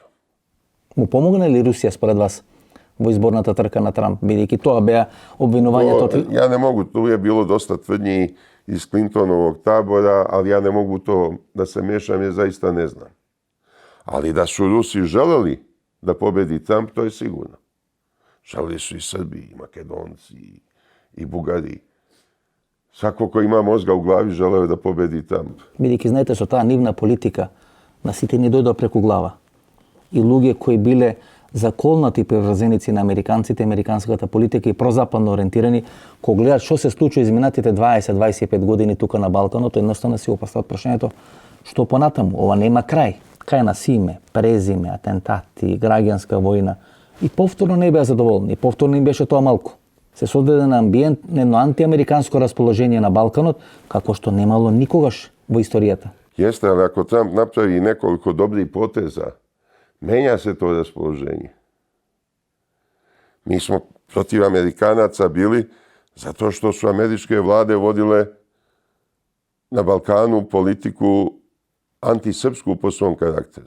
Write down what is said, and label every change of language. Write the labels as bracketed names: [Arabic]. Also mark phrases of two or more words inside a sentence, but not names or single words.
[Macedonian] Му помогне ли Русија според вас во изборната трка на Трамп, бидејќи тоа беа обвинувањето? [Serbian] Ја не могу, ту е било доста тврдњи из Клинтоновог табора, али ја не могу то да се мешам, ја заиста не знам. Али да су Руси желели да победи Трамп, то е сигурно. Želeli su i Srbi, i Makedonci, i Bugari. Svako ko ima mozga u glavi želeo da pobedi Trump. [Macedonian] Бидејќи знаете, со таа нивна политика на сите ни дојдоа преку глава. И луѓе кои биле заколнати приврзеници на американците, американската политика и прозападно ориентирани, кога гледат што се случува изминатите 20-25 години тука на Балканот, едноставно си опастват прашањето што понатаму, ова нема крај. Крај на симе, презиме, атентати, граѓанска војна. И повторно не беа задоволни, повторно им беше тоа малку. Се создаде на амбиент, едно антиамериканско расположение на Балканот, како што немало никогаш во историјата. [Serbian] Jeste, ali ako Trump napravi nekoliko dobrih poteza, menja se to raspoloženje. Mi smo protiv Amerikanaca bili zato što su američke vlade vodile na Balkanu politiku antisrpsku po svom karakteru.